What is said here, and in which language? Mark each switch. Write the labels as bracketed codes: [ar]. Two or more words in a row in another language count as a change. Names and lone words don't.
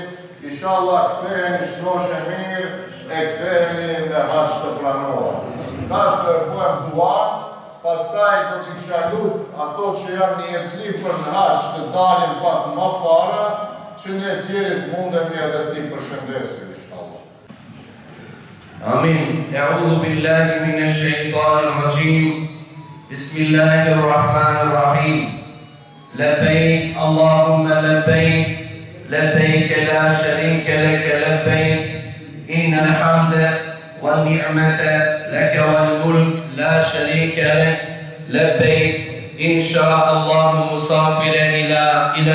[sq] Inshallah ktheheni shnoshe mirë e ktheheni në haxh të planuar. Tash do të bëjmë dua, pastaj do të shalut ato që janë një jetlif për në haxh të dalin pak më para, që ne tjerit mundemi edhe ti përshëndesim, inshallah. Amin. [ar] أعوذ بالله من الشيطان الرجيم. بسم الله الرحمن الرحيم. لبيك اللهم لبيك. لبيك لا شريك لك لبيك إن الحمد والنعمة لك والملك لا شريك لك لبيك إن شاء الله مسافر إلى